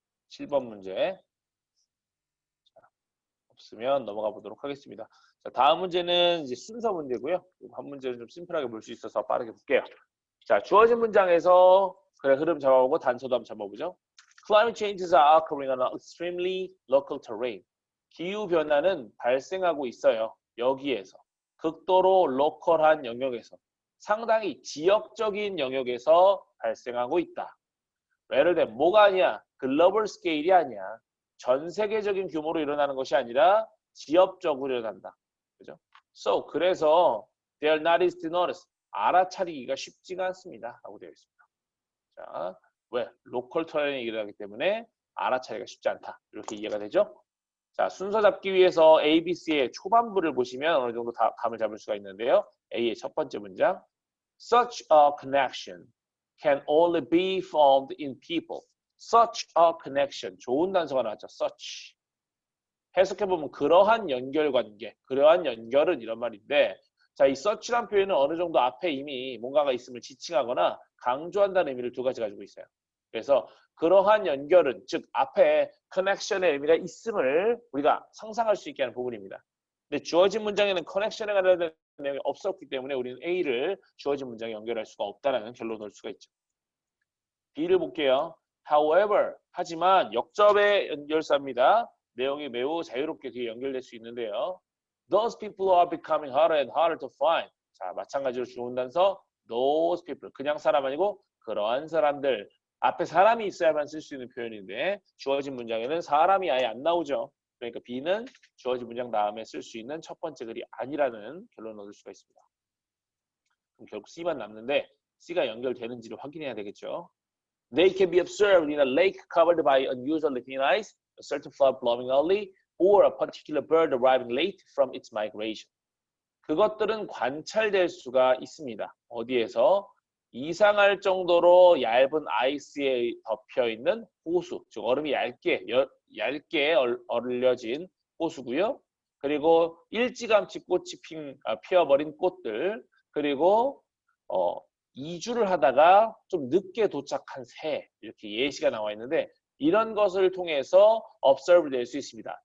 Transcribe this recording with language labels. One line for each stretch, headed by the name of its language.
Korean: (7번) 문제. 자, 없으면 넘어가 보도록 하겠습니다. 자, 다음 문제는 이제 순서 문제고요. 한 문제는 좀 심플하게 볼 수 있어서 빠르게 볼게요. 자, 주어진 문장에서 그래 흐름 잡아보고 단서도 한번 잡아보죠.
English: Climate changes are occurring on an extremely local terrain.
Korean: 기후 변화는 발생하고 있어요. 여기에서 극도로 로컬한 영역에서, 상당히 지역적인 영역에서 발생하고 있다. 예를 들면 뭐가 아니야? 글로벌 스케일이 아니야. 전 세계적인 규모로 일어나는 것이 아니라 지역적으로 일어난다. 그죠?
English: So
Korean: 그래서
English: they are not easy to notice.
Korean: 알아차리기가 쉽지가 않습니다. 라고 되어 있습니다. 자, 왜? 로컬 터렌이 일어나기 때문에 알아차리기가 쉽지 않다. 이렇게 이해가 되죠? 자, 순서 잡기 위해서 ABC의 초반부를 보시면 어느 정도 감을 잡을 수가 있는데요. A의 첫 번째 문장.
English: Such a connection can only be formed in people. Such a connection.
Korean: 좋은 단서가 나왔죠.
English: Such.
Korean: 해석해보면 그러한 연결관계, 그러한 연결은 이런 말인데, 자, 이 such란 표현은 어느 정도 앞에 이미 뭔가가 있음을 지칭하거나 강조한다는 의미를 두 가지 가지고 있어요. 그래서 그러한 연결은, 즉 앞에 connection의 의미가 있음을 우리가 상상할 수 있게 하는 부분입니다. 근데 주어진 문장에는 connection에 관련된 내용이 없었기 때문에 우리는 A를 주어진 문장에 연결할 수가 없다는 결론을 낼 수가 있죠. B를 볼게요.
English: However,
Korean: 하지만 역접의 연결사입니다. 내용이 매우 자유롭게 뒤에 연결될 수 있는데요.
English: Those people are becoming harder and harder to find.
Korean: 자, 마찬가지로 주어 단서
English: those people.
Korean: 그냥 사람 아니고 그러한 사람들. 앞에 사람이 있어야만 쓸 수 있는 표현인데 주어진 문장에는 사람이 아예 안 나오죠. 그러니까 B는 주어진 문장 다음에 쓸 수 있는 첫 번째 글이 아니라는 결론을 얻을 수가 있습니다. 그럼 결국 C만 남는데 C가 연결되는지를 확인해야 되겠죠.
English: They can be observed in a lake covered by unusually thin ice, a certain flood blowing early, or a particular bird arriving late from its migration.
Korean: 그것들은 관찰될 수가 있습니다. 어디에서? 이상할 정도로 얇은 아이스에 덮여 있는 호수, 즉 얼음이 얇게 얼려진 호수고요. 그리고 일찌감치 꽃이 피어버린 꽃들, 그리고 2주를 하다가 좀 늦게 도착한 새, 이렇게 예시가 나와 있는데 이런 것을 통해서 observe 될 수 있습니다.